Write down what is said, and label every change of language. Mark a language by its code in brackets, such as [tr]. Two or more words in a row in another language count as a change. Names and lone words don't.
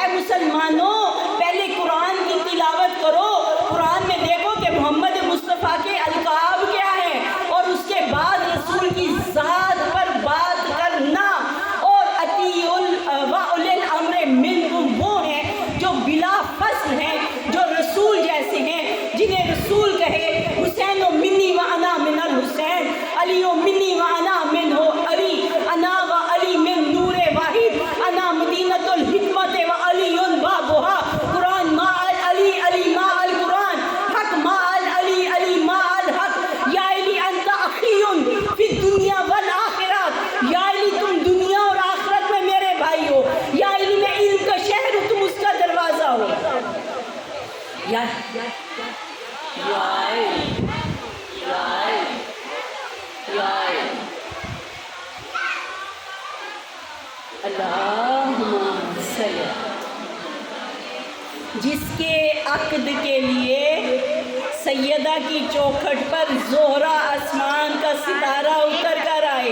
[ur] اے مسلمانوں پہلے قرآن کی تلاوت کرو، قرآن میں دیکھو کہ محمد مصطفیٰ کے القاب کیا ہیں، اور اس کے بعد رسول کی ذات پر بات کرنا۔ اور [ar] اطیعوا اولي الامر منکم [ur] وہ ہیں جو بلا فصل ہیں، جو رسول جیسے ہیں، جنہیں رسول کہے [ar] حسین و منی و انا من الحسین، علی و منی و انا من علی، انا و علی من نور واحد، انا مدینۃ الحکمت و علی بابها، قرآن ما علی، علی ما القرآن، حق ما علی، علی ما الحق، [ur] یا علی انت اخی فی الدنیا والآخرات، یا علی تم دنیا اور آخرت میں میرے بھائی ہو، یا علی میں علم کا شہر ہوں، تم اس کا دروازہ ہو۔ [ar] یا اللہم صلی، [ur] جس کے عقد کے لیے سیدہ کی چوکھٹ پر زہرہ آسمان کا ستارہ اتر کر آئے۔